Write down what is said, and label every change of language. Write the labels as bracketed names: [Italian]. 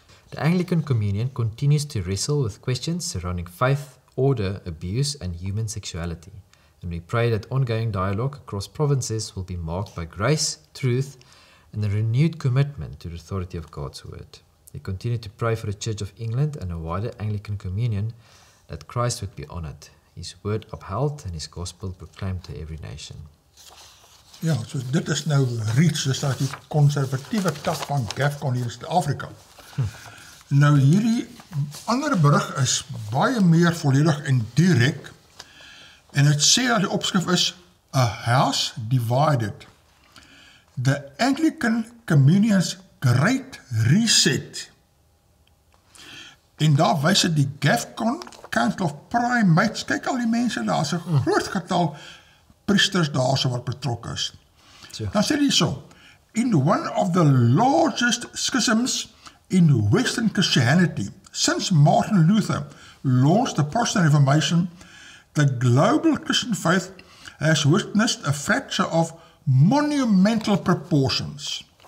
[English] The Anglican Communion continues to wrestle with questions surrounding faith, order, abuse, and human sexuality, and we pray that ongoing dialogue across provinces will be marked by grace, truth, and a renewed commitment to the authority of God's Word. We continue to pray for the Church of England and a wider Anglican Communion that Christ would be honoured, His Word upheld, and His Gospel proclaimed to every nation. [Afrikaans] Ja, so dit is nou reeds, dis die konservatiewe tak van GAFCON hier in Suid-Afrika. Nou hierdie ander berig is baie meer volledig en direk, en het sê dat die opskrif is [English] A House Divided. The Anglican Communion's Great Reset. [Afrikaans] En daar wys dit die GAFCON, Council of Primates, kyk al die mense, daar is 'n groot getal priesters daar so wat betrokke is. Dan sê hy so, [English] in one of the largest schisms in Western Christianity, since Martin Luther launched the Protestant Reformation, the global Christian faith has witnessed a fracture of monumental proportions.